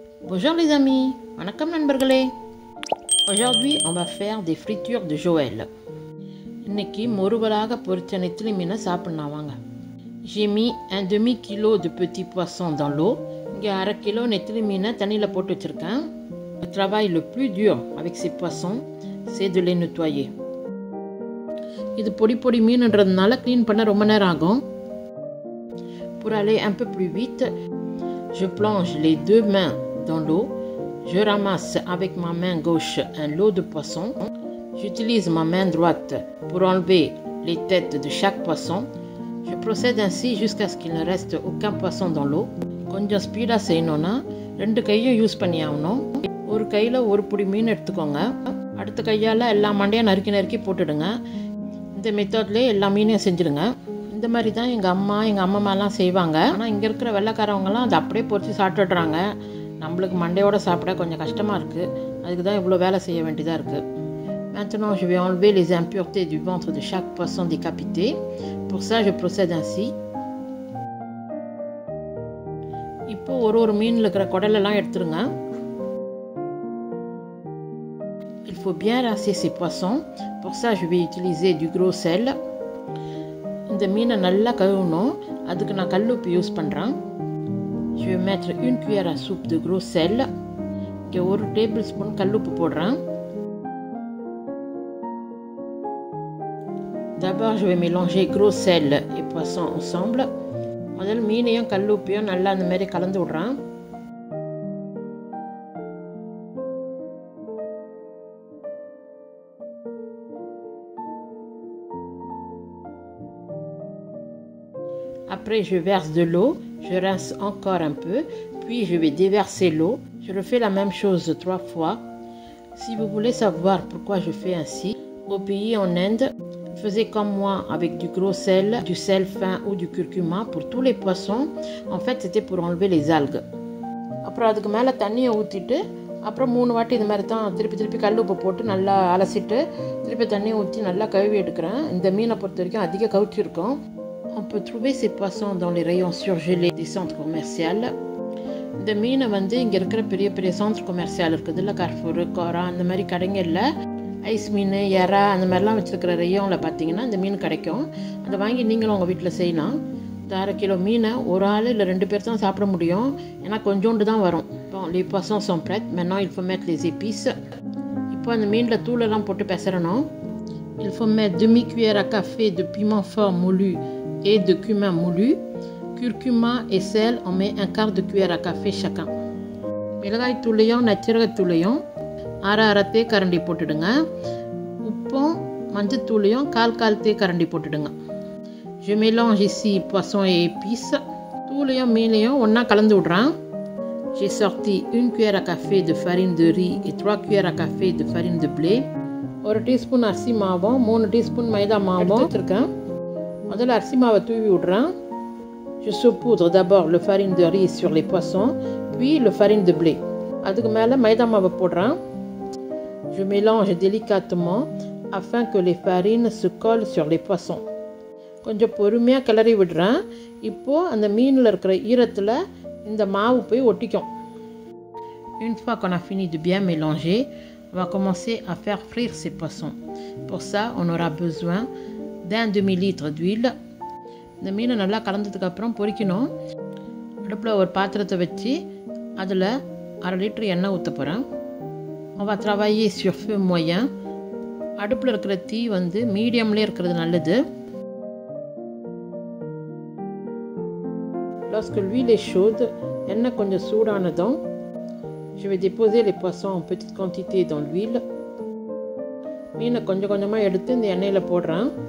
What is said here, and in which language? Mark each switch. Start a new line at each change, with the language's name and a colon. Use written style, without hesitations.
French: Bonjour les amis,
Tamil: வணக்கம் நண்பர்களே.
French: Aujourd'hui on va faire des fritures de Joël.
Tamil: இன்னைக்கு முறுவலாக பொரிச்ச நெத்திலி மீனை சாப்பிடலாம் வாங்க.
French: J'ai mis un demi-kilo de petits poissons dans l'eau.
Tamil: இங்க 1/2 கிலோ நெத்திலி மீனை தண்ணியில போட்டு வச்சிருக்கேன்.
French: Le travail le plus dur avec ces poissons, c'est de les nettoyer.
Tamil: இது பொடி மீன்ன்றதுனால க்ளீன் பண்ண ரொம்ப நேரம் ஆகும்.
French: Pour aller un peu plus vite, je plonge les deux mains dans l'eau. Je ramasse avec ma main gauche un lot de poissons. J'utilise ma main droite pour enlever les têtes de chaque poisson. Je procède ainsi jusqu'à ce qu'il ne reste aucun poisson dans l'eau.
Tamil: கொஞ்சம் ஸ்பீடாக செய்யணும்னா 2 கையும் use பண்ணி ஆகணும். ஒரு கையில் ஒரு பிடி மீன் எடுத்துக்கோங்க, அடுத்த கையால் எல்லா மண்டையும் நறுக்கி போட்டுடுங்க. இந்த மெத்தட்லேயே எல்லா மீனையும் செஞ்சுடுங்க. இந்த மாதிரி தான் எங்கள் அம்மாலாம் செய்வாங்க. ஆனால் இங்கே இருக்கிற வெள்ளைக்காரவங்கலாம் அதை அப்படியே பொரித்து சாப்பிட்டுடுறாங்க. நம்மளுக்கு மண்டையோடு சாப்பிட கொஞ்சம் கஷ்டமாக இருக்குது. அதுக்கு தான் இவ்வளோ வேலை செய்ய வேண்டியதாக இருக்குது.
French: Maintenant, je vais enlever les impuretés du ventre de chaque poisson décapité. Pour ça, je procède ainsi.
Tamil: இப்போ ஒரு மீனில் இருக்கிற குடலெல்லாம் எடுத்துருங்க.
French: Il faut bien rincer ces poissons. Pour ça, je vais utiliser du gros sel.
Tamil: இந்த மீனை நல்லா கழுவணும். அதுக்கு நான் கல்லுப்பு யூஸ் பண்ணுறேன்.
French: Je vais mettre une cuillère à soupe de gros sel.
Tamil: இங்கே 1 டேபிள் ஸ்பூன் கல்லுப்பு போடுறேன்.
French: D'abord, je vais mélanger gros sel et poisson ensemble.
Tamil: முதல்ல மீனையும் கல்லுப்பையும் நல்லா அந்த மாதிரி கலந்து விடுறேன்.
French: Après, je verse de l'eau, je rince encore un peu, puis je vais déverser l'eau. Je refais la même chose 3 fois. Si vous voulez savoir pourquoi je fais ainsi, au pays en Inde, faisait comme moi avec du gros sel, du sel fin ou du curcuma pour tous les poissons. En fait, c'était pour enlever les algues.
Tamil: அப்புறம் அதுக்கு மேலே தண்ணியை ஊற்றிட்டு அப்புறம் 3 வாட்டி இது மாதிரி தான் திருப்பி கல்லுப்பு போட்டு நல்லா அலசிட்டு திருப்பி தண்ணியை ஊற்றி நல்லா கழுவி எடுக்கிறேன். இந்த மீனை பொறுத்த வரைக்கும் அதிக கவுச்சி இருக்கும்.
French: On peut trouver ces poissons dans les rayons surgelés des centres commerciaux.
Tamil: இந்த மீனை இங்கே இருக்கிற பெரிய சென்டர் கொமர்ஷியல் இருக்குது இல்லை, கர்ஃபூர், கோரா அந்த மாதிரி கடைங்களில் ஐஸ் மீன், எறா அந்த மாதிரிலாம் வச்சுருக்கிற ரேயோனில் பார்த்தீங்கன்னா இந்த மீன் கிடைக்கும். அதை வாங்கி நீங்களும் உங்கள் வீட்டில் செய்யலாம். இந்த 1/2 கிலோ மீனை ஒரு ஆள் இல்லை 2 பேர் தான் சாப்பிட முடியும். ஏன்னா கொஞ்சோண்டு தான் வரும்.
French: Bon, les poissons sont prêts. Maintenant, il faut mettre les épices.
Tamil: இப்போ அந்த மீனில் தூளெல்லாம் போட்டு பெசரணும்.
French: Il faut mettre demi-cuillère à café de piment fort moulu et de cumin moulu. Curcuma et sel, on met 1/4 de cuillère à café chacun.
Tamil: மிளகாய் தூளையும் நச்சீரகத்தூளையும் 1/2 தேக்கரண்டி போட்டுடுங்க. உப்பும் மஞ்சத்தூளையும் 1/4 தேக்கரண்டி போட்டுடுங்க.
French: Je mélange ici poisson et épices.
Tamil: தூளையும் மீனையும் ஒன்றா கலந்து விட்றேன்.
French: J'ai sorti 1 cuillère à café de farine de riz et 3 cuillères à café de farine de blé.
Tamil: 1 teaspoon அரிசி மாவும் 3 டீஸ்பூன் மைதா மாவும் வச்சுருக்கேன். முதல்ல அரிசி மாவை தூவி விட்றேன்.
French: Je saupoudre d'abord le farine de riz sur les poissons, puis le farine de blé.
Tamil: அதுக்கு மேலே மைதா மாவை போடுறேன்.
French: Je mélange délicatement afin que les farines se collent sur les poissons.
Tamil: கொஞ்சம் பொறுமையாக கிளறி விடுறேன். இப்போது அந்த மீனில் இருக்கிற ஈரத்தில் இந்த மாவு போய் ஒட்டிக்கும்.
French: Une fois qu'on a fini de bien mélanger, on va commencer à faire frire ces poissons. Pour ça, on aura besoin d'un demi-litre d'huile.
Tamil: இந்த மீனை நல்லா கலந்ததுக்கப்புறம் பொரிக்கணும். அடுப்பில் ஒரு பாத்திரத்தை வச்சு அதில் 1/2 லிட்டர் எண்ணெய் ஊற்ற போகிறேன்.
French: On va travailler sur feu moyen.
Tamil: அடுப்பில் இருக்கிற தீ மீடியம்லேயே இருக்கிறது நல்லது.
French: Lorsque l'huile est chaude,
Tamil: எண்ணெய் கொஞ்சம் சூடானதும்
French: je vais déposer les poissons en petite quantité dans l'huile.
Tamil: மீனை கொஞ்சமாக எடுத்து இந்த எண்ணெயில் போடுறேன்.